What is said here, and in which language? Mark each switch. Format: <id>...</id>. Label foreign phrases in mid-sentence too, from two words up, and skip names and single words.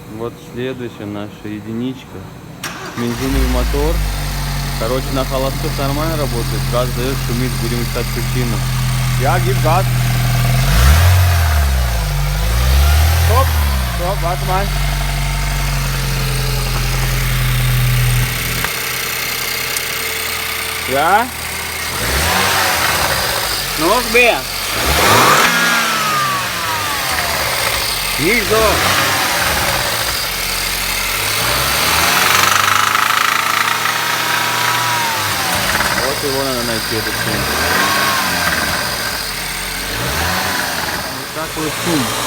<ru>Вот следующая наша единичка. Бензиновый мотор. Короче, на холостых нормально работает. Газ дает, шумит, будем искать причину. Я гиб газ. Стоп, стоп,</ru> <de>warte mal. Ja? Noch mehr. Nicht so.</de> <ru>Вот его надо найти, этот шум. Вот такой шум.</ru>